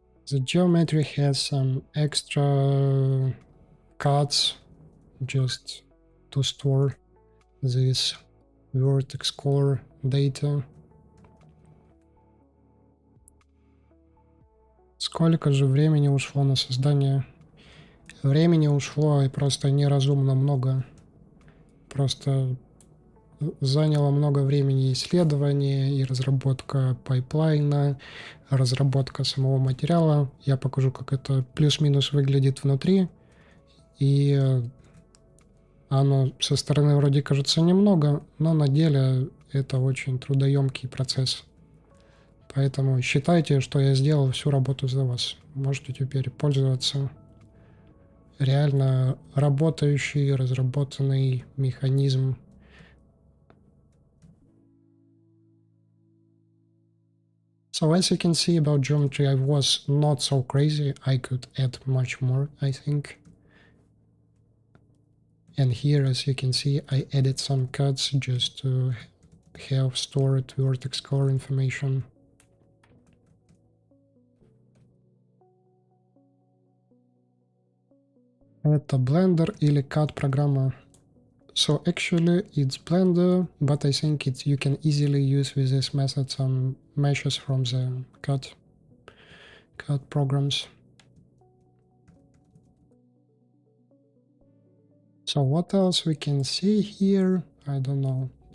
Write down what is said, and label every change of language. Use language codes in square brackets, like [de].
[en] The geometry has some extra cards just to store this vertex color data. [ru] Сколько же времени ушло на создание? Времени ушло и просто неразумно много. Просто заняло много времени исследования и разработка пайплайна, разработка самого материала. Я покажу, как это плюс-минус выглядит внутри. И оно со стороны вроде кажется немного, но на деле это очень трудоемкий процесс. Поэтому считайте, что я сделал всю работу за вас. Можете теперь пользоваться реально работающий, разработанный механизм. [en] So as you can see about geometry, I was not so crazy. I could add much more, I think. And here, as you can see, I added some cuts just to have stored vertex color information. [ru] Это Blender или CAD программа. [en] So actually it's Blender, but I think you can easily use with this method some meshes from the CAD programs. So what else we can see here? I don't know.